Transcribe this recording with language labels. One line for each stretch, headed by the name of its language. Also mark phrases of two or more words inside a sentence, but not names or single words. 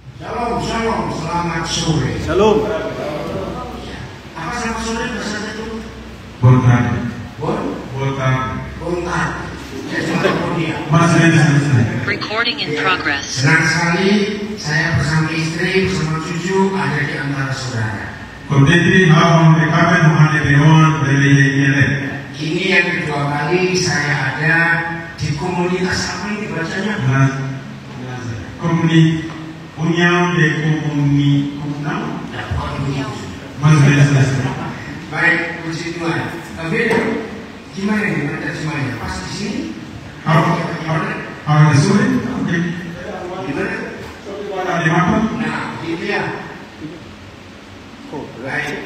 Hebrew: Shalom, shalom,
Indonesian: selamat sore.
Hebrew: Shalom.
Indonesian: Apa selamat sore bahasa itu? Bontar. Bontar.
English: Recording in progress.
Indonesian: Senang sekali saya bersama istri, bersama cucu ada di antara saudara. Ini yang kedua kali saya ada di komunitas apa ini bacanya? União de Comunidade. Baik, puji Tuhan. Tapi gimana nih baca semuanya? Pas di sini? Agak sulit. Gimana? Ada apa? Nah, gitu ya. Baik.